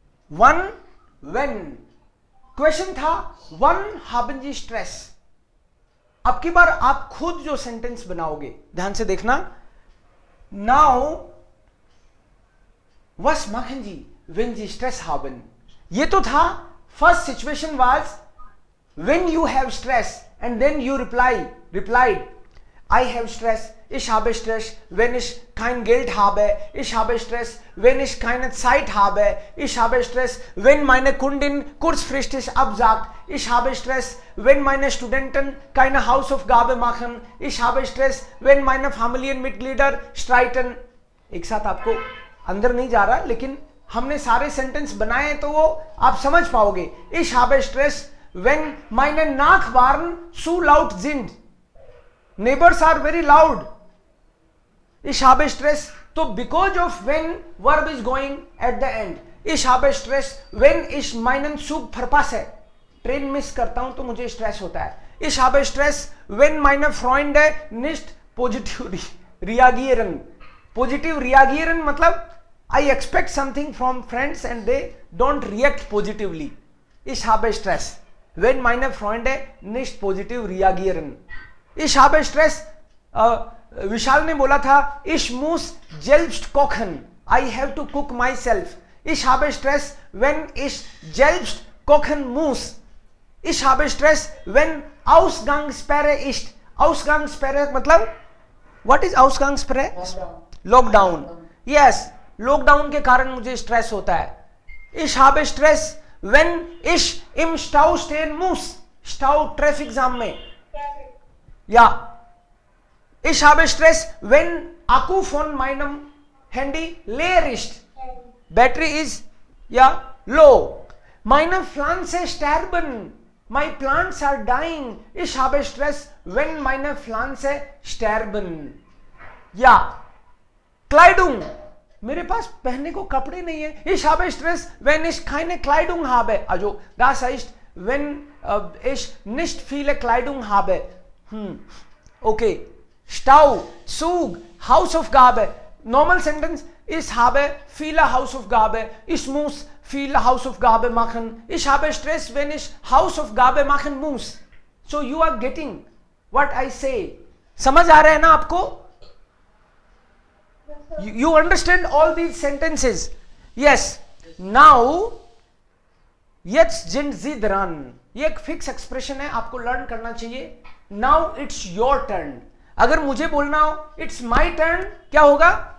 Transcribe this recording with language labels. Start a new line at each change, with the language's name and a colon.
German: One when.
Hindi: Question था
German: वन haben Sie Stress.
Hindi: अब की बार आप खुद जो सेंटेंस बनाओगे ध्यान से देखना.
German: नाउ was machen Sie when Sie Stress haben.
Hindi: ये तो था
English: First situation was when you have stress and then you replied I have stress.
German: Ich habe Stress, wenn ich kein Geld habe. Ich habe Stress, wenn ich keine Zeit habe. Ich habe Stress, wenn meine Kundin kurzfristig absagt. Ich habe Stress, wenn meine Studenten keine Hausaufgabe machen. Ich habe Stress, wenn meine Familienmitglieder streiten.
Hindi: एक साथ आपको अंदर नहीं जा रहा, लेकिन हमने सारे सेंटेंस बनाए तो वो आप समझ पाओगे.
German: Ich habe Stress, wenn meine Nachbarn zu laut sind.
English: Neighbors are very loud.
German: Ich habe Stress.
English: तो because of when verb is going at the end.
German: Ich habe Stress when ich meinen Zug verpasse.
Hindi: Train miss करता हूं तो मुझे stress होता है.
German: Ich habe Stress wenn meine Freunde nicht positiv reagieren.
English: Positive reagieren मतलब I expect something from friends and they don't react positively.
German: Ich habe Stress wenn meine Freunde nicht positiv reagieren. Ich habe Stress. विशाल
Hindi: ने बोला था
German: ich muss selbst kochen.
English: I have to cook myself.
German: Ich habe Stress wenn ich selbst kochen muss. Ich habe Stress wenn Ausgangssperre ist.
English: Ausgangssperre मतलब what is Ausgangssperre?
Hindi: Lockdown. Yes, lockdown के कारण मुझे stress होता है.
German: Ich habe Stress wenn ich im Stau stehen muss.
Hindi: Stau traffic jam में.
German: Ja, ich habe Stress, wenn Akku von meinem Handy leer ist.
English: Battery is low.
German: Meine Pflanzen sterben.
English: My plants are dying.
German: Ich habe Stress, wenn meine Pflanzen sterben. Ja, Kleidung. मेरे पास पहनने को कपड़े नहीं है. Ich habe Stress, wenn ich keine Kleidung habe. Also, das heißt, wenn ich nicht viele Kleidung habe. Okay.
English: Stau, Zug, Hausaufgabe. Normal sentence.
German: Ich habe viele Hausaufgabe. Ich muss viele Hausaufgabe machen. Ich habe Stress, wenn ich Hausaufgabe machen muss.
English: So you are getting what I say.
Hindi: समझ आ रहा है ना आपको?
English: You understand all these sentences?
German: Yes. Now, jetzt sind Sie dran.
Hindi: ये एक fix expression है, आपको learn करना चाहिए.
English: Now it's your turn.
Hindi: अगर मुझे बोलना हो
English: it's my turn,
Hindi: क्या होगा?